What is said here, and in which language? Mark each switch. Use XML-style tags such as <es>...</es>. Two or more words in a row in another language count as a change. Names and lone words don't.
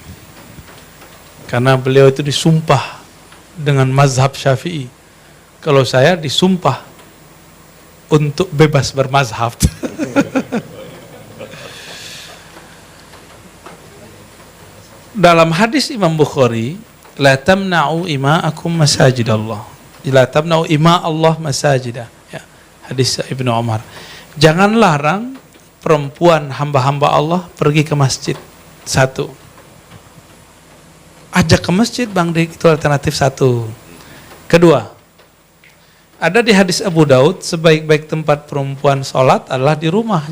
<id>Karena beliau itu disumpah dengan mazhab Syafi'i. Kalau saya disumpah untuk bebas bermazhab. Dalam hadis Imam Bukhari,</id> <ar>لا تمنعوا إماءكم مساجد الله. لا تمنعوا إماء الله مساجده.</ar> <id>Ya, hadis Ibnu Umar. Jangan larang perempuan hamba-hamba Allah pergi ke masjid. 1. Ajak ke masjid Bang Dik, itu alternatif 1. Kedua, ada di hadis Abu Daud, sebaik-baik tempat perempuan sholat adalah di rumah.</id>